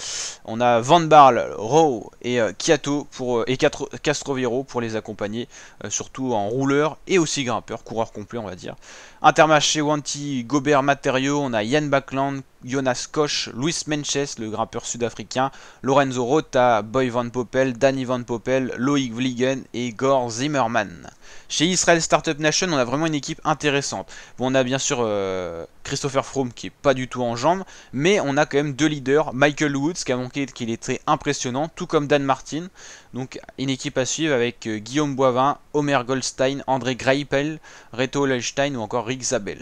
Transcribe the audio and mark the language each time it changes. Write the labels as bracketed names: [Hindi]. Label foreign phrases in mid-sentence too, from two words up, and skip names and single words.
[French] On a Van Barle, Rowe et Kiato et Castroviro pour les accompagner, surtout en rouleur et aussi grimpeur, coureur complet on va dire. Intermarché, Wanty, Gobert, Materio, on a Yann Backland, Jonas Koch, Luis Menches, le grimpeur sud-africain, Lorenzo Rota, Boy Van Poppel, Danny Van Poppel, Loïc Vliegen et Gor Zimmermann. Chez Israel Startup Nation, on a vraiment une équipe intéressante. Bon, on a bien sûr Christopher Froome qui est pas du tout en jambes, mais on a quand même deux leaders, Michael Woods qui a montré qu'il est très impressionnant, tout comme Dan Martin. Donc une équipe à suivre avec Guillaume Boivin, Omer Goldstein, André Greipel, Reto Lechstein ou encore Rick Zabel.